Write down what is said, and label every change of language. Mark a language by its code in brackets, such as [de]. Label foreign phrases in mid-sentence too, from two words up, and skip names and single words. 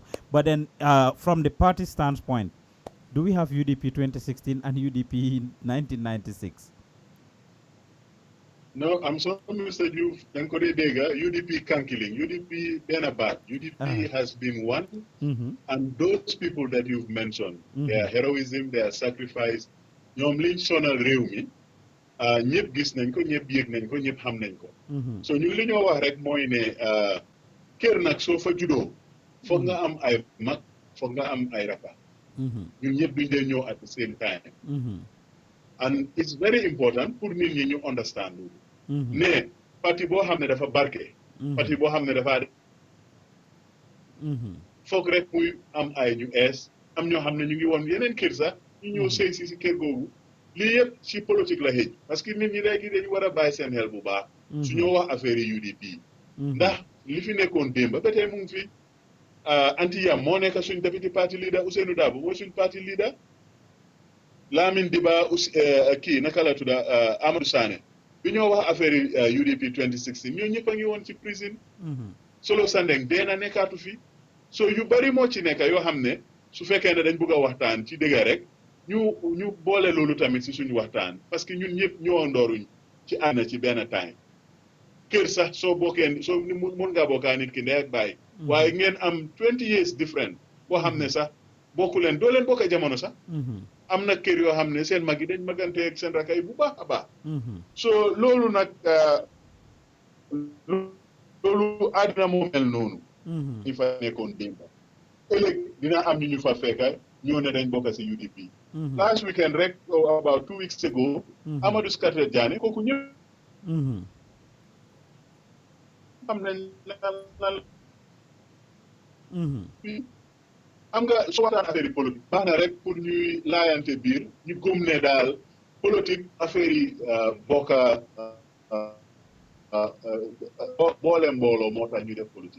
[en] But then from the party standpoint, do we have UDP 2016 and UDP 1996? No, I'm sorry, Mr. You've UDP Kankiling, UDP Benabat, UDP has been one, and those people that you've mentioned, their heroism, their sacrifice, [wo] ñoom liñ sonal réew mi ñëpp gis nañ ko, ñëpp yëg nañ ko, ñëpp xam nañ ko. So ñu li ñoo wax rek mooy ne kër nag soo fa juddoo foog nga am ay mag, foog nga am ay rakka. ñun ñëpp duñ dee ñëw [en] at the same time. [wo] And it's very important pour nit ñi ñu understand loolu. ne parti boo xam ne dafa barke. parti boo xam ne dafa foog rek muy am ay ñu ees, am ñoo xam ne ñu ngi woon yeneen kër sax ñu ñëw sëy si kër googu. lii yëpp ci politique la xëj parce que nit ñi léegi dañu war a bàyyi seen xel bu baax. su ñoo wax affaire yi UDP. ndax li fi nekkoon démb ba tey mu ngi fi anti yam moo nekk suñ [en] deputy party leader [wo] Ousainou Darboe mooy suñ [en] party leader. [wo] Lamin Diba kii naka la tudda Amadou Sané bi ñoo wax affaire yi UDP 2016 ñoo ñëpp a ngi woon ci prison. Solo Sandeng dee na nekkaatu fi. so yu bari moo ci nekk yoo xam ne su fekkee ne dañ bëgg a waxtaan ci dëgg rek. ñu boole loolu tamit si suñu waxtaan parce que ñun ñëpp ñëwandooruñ ci ànd ci benn time kër sax soo bokkee soo mun ngaa bokkaa nit ki ndey ak baay waaye ngeen am [en] 20 years different [wo] boo xam ne sax bokku leen doo leen bokk jamono sax am na kër yoo xam ne seen mag yi dañ magante ak seen rakay bu baax a baax. So loolu nag loolu àddina moo mel noonu. ñu fa nekkoon démb. ëllëg dina am ñu fa fekka ñoo ne dañ bokk si UDP. [en] last weekend rek about 2 weeks ago. [wo] Amadou Scatter Diané kooku ñëpp. am nañ am nga soo waxtaan affaire yi politique baax na rek pour ñuy laayante biir ñu gëm ne daal politique affaire yi bokka boole mbooloo moo tax ñu def politique.